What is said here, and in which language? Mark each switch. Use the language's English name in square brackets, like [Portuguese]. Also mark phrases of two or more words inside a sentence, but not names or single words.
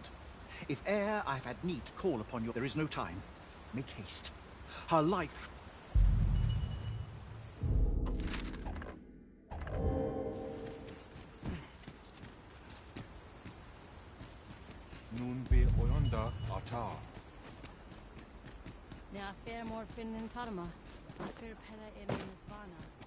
[English] If e'er I've had need to call upon you, there is no time. Make haste. Her life... Nun be oyonda atar. Ne afer morfin in tarma. Afer pela in Svana.